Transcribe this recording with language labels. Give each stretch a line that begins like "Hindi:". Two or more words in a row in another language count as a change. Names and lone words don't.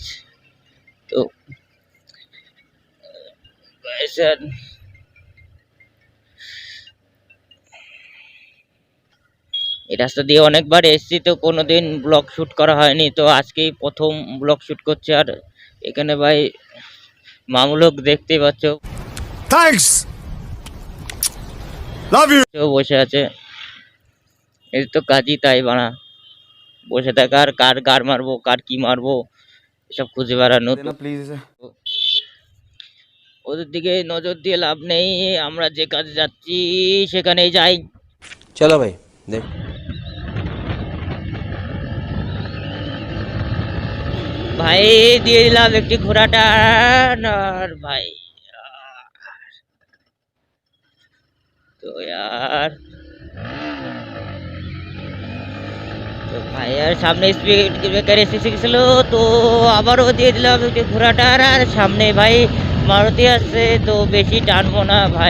Bangla: তো গাইস আর এই রাস্তা দিয়ে অনেকবার এসেছি, তো কোনোদিন ব্লগ শুট করা হয়নি। তো আজকেই প্রথম ব্লগ শুট করছি। আর এখানে ভাই মামুলোক দেখতেই পাচ্ছ,
English: thanks love you
Bangla: কেউ বসে আছে, এর তো কাজই তাই বানা, বসে থাকা আর কার কার মারবো কার কি মারবো এসব খুঁজে বেড়ানো। তো ওদের দিকে নজর দিয়ে লাভ নেই, আমরা যে কাজে যাচ্ছি সেখানেই যাই।
Hindi: चलो भाई देख
Bangla: ভাই দিয়ে দিলাম একটি ঘোড়াটা, আর ভাই তো यार তো ভাই আর সামনে স্পিড ব্রেকার এসে গেছিল, তো আবারও দিয়ে দিলাম একটি ঘোড়াটার, আর সামনে ভাই মারুতি আসছে, তো বেশি টানবো না ভাই।